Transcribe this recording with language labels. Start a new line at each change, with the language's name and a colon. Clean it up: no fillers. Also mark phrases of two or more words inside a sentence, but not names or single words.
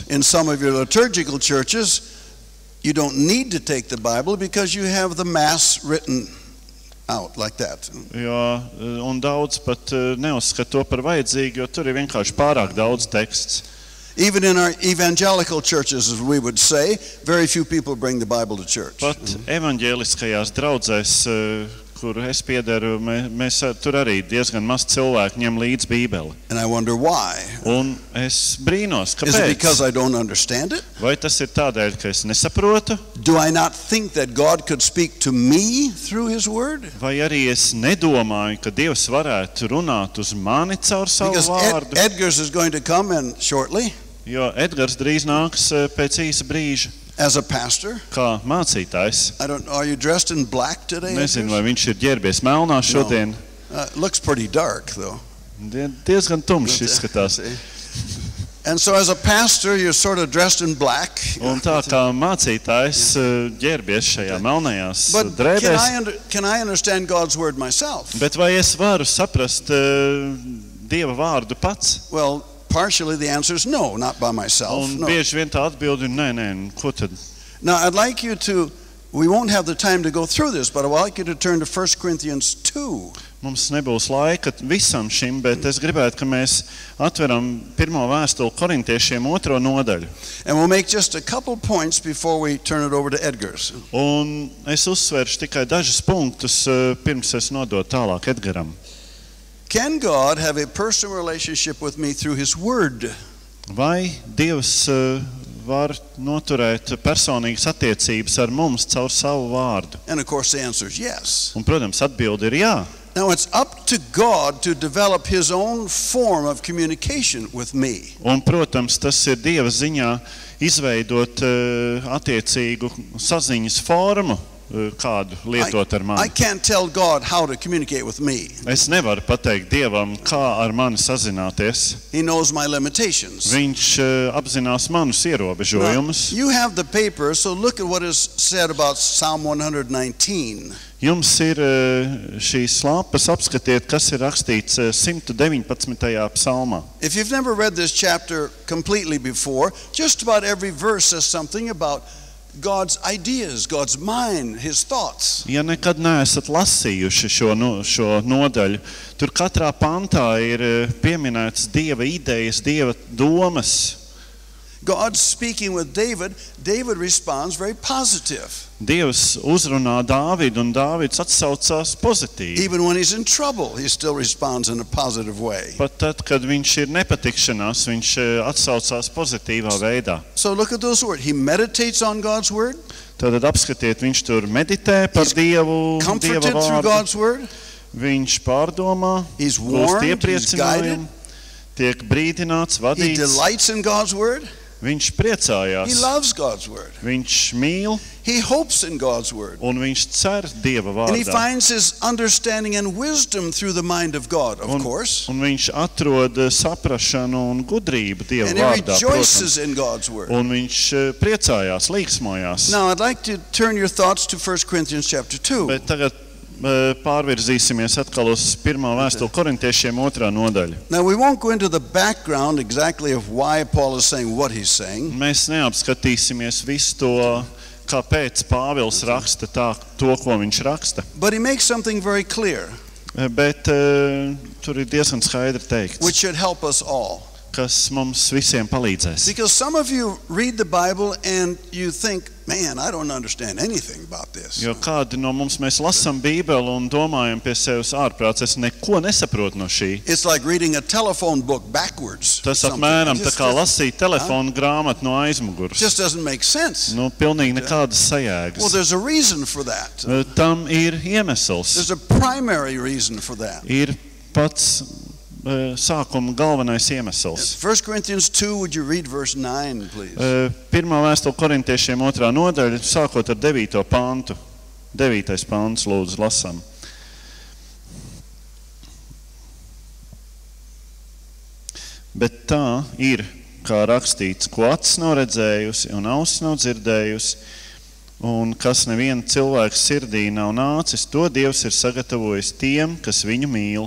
English: In some of your liturgical churches, you don't need to take the Bible because you have the Mass written out like that.
Latvian: Un daudz pat neuzskata to par vajadzīgu, jo tur ir vienkārši pārāk daudz teksts.
English: Even in our evangelical churches, as we would say, very few people bring the Bible to church.
Latvian: Pat evaņģēliskajās draudzēs, kur es piederu, mēs tur arī diezgan maz cilvēku ņem līdz Bībeli.
English: And I wonder why.
Latvian: Un es brīnos,
English: Is it because
Latvian: kāpēc?
English: I don't understand it?
Latvian: Vai tas ir tādēļ, ka es nesaprotu,
English: Do I not think that God could speak to me through His Word?
Latvian: vai arī es nedomāju, ka Dievs varētu runāt uz mani caur savu
English: Because
Latvian: vārdu?
English: Edgar's is going to come in shortly
Latvian: Jo Edgars drīz nāks pēc īsa brīža
English: as a pastor.
Latvian: kā mācītājs.
English: I don't know, are you dressed in black today?
Latvian: Nezinu, Edgars? vai viņš ir ģērbies melnā šodien.
English: Looks pretty dark though.
Latvian: Diezgan tumšs izskatās.
English: And so as a pastor, you're sort of dressed in black.
Latvian: Un tā kā mācītājs ģērbies šajā melnajās
English: But
Latvian: drēbēs.
English: can I understand God's Word myself?
Latvian: Bet vai es varu saprast Dieva vārdu pats?
English: Well, partially the answer is no, not by myself.
Latvian: Un
English: No.
Latvian: bieži vien tā atbildi ir nē, ko tad?
English: Now, I'd like you to, we won't have the time to go through this, but I'd like you to turn to 1 Corinthians 2.
Latvian: Mums nebūs laika visam šim, bet es gribētu, ka mēs atveram pirmo vēstuli korintiešiem 2. nodaļu.
English: And we'll make just a couple points before we turn it over to Edgar's.
Latvian: Un es uzsveršu tikai dažus punktus, pirms es nodotu tālāk Edgaram.
English: Can God have a personal relationship with me through His Word?
Latvian: Vai Dievs var noturēt personīgas attiecības ar mums caur savu vārdu?
English: And of course the answer is yes.
Latvian: Un, protams, atbildi ir jā.
English: Now it's up to God to develop His own form of communication with me.
Latvian: Un, protams, tas ir Dieva ziņā izveidot attiecīgu saziņas formu, kādu lietot ar
English: I
Latvian: mani.
English: can't tell God how to communicate with me.
Latvian: Es nevaru pateikt Dievam, kā ar mani sazināties.
English: He knows my limitations.
Latvian: Viņš apzinās manus
English: Now,
Latvian: ierobežojumus.
English: you have the paper, so look at what is said about Psalm 119.
Latvian: Jums ir šīs lapas, apskatiet, kas ir rakstīts 119. psalmā.
English: If you've never read this chapter completely before, just about every verse says something about God's ideas, God's mind, His thoughts.
Latvian: Ja nekad neesat lasījuši šo nodaļu, tur katrā pantā ir pieminēts Dieva idejas, Dieva domas.
English: God speaking with David, David responds very positive.
Latvian: Dievs uzrunā Dāvidu, un Dāvids atsaucās pozitīvi.
English: Even when he's in trouble, he still responds in a positive way.
Latvian: Pat tad, kad viņš ir nepatikšanās, viņš atsaucās pozitīvā veidā.
English: So look at those words. He meditates on God's word,
Latvian: Tātad apskatiet, viņš tur meditē par Dieva
English: comforted through
Latvian: vārdu.
English: God's word.
Latvian: Viņš pārdomā,
English: He's
Latvian: gūst
English: warned, he's guided.
Latvian: iepriecinājumu, tiek brīdināts,
English: He
Latvian: vadīts.
English: delights in God's word.
Latvian: Viņš
English: He
Latvian: priecājās,
English: loves God's word.
Latvian: viņš mīl
English: He hopes in God's word.
Latvian: un viņš cer Dieva
English: And he
Latvian: vārdā.
English: finds his understanding and wisdom through the mind of God, of course.
Latvian: Un viņš atrod saprašanu un gudrību Dieva
English: And he
Latvian: vārdā, protams.
English: rejoices in God's word.
Latvian: Un viņš priecājās, līksmojās.
English: Now, I'd like to turn your thoughts to 1 Corinthians chapter 2.
Latvian: Bet tagad pārvirzīsimies atkal uz pirmā vēstuli korintiešiem 2. nodaļa.
English: Now we won't go into the background exactly of why Paul is saying what he's saying.
Latvian: Mēs neapskatīsimies visu to, kāpēc Pāvils raksta to, ko viņš raksta.
English: But he makes something very clear.
Latvian: Bet tur ir diezgan skaidri teikts,
English: which should help us all.
Latvian: Kas mums visiem palīdzēs.
English: Because some of you read the Bible and you think, man, I don't understand anything about this.
Latvian: Jo kādi no mums mēs lasām Bībeli un domājam pie sevis ārprāts, es neko nesaprotu no šī.
English: It's like reading a telephone book backwards.
Latvian: Tas apmēram tā kā lasīt telefonu grāmatu no aizmugures.
English: Just doesn't make sense.
Latvian: Nu, pilnīgi nekādas sajēgas.
English: Well, there's a reason for that.
Latvian: Tam ir iemesls.
English: There's a primary reason for that.
Latvian: Ir pats sākuma galvenais iemesls.
English: 1 Corinthians 2, would you read verse 9, please?
Latvian: Pirmā vēstule korintiešiem 2. nodaļa, sākot ar 9. pantu. 9. pants, lūdzu, lasām. Bet tā ir, kā rakstīts, ko acis nav redzējusi un ausis nav dzirdējusi, un kas neviena cilvēka sirdī nav nācis, to Dievs ir sagatavojis tiem, kas viņu mīl.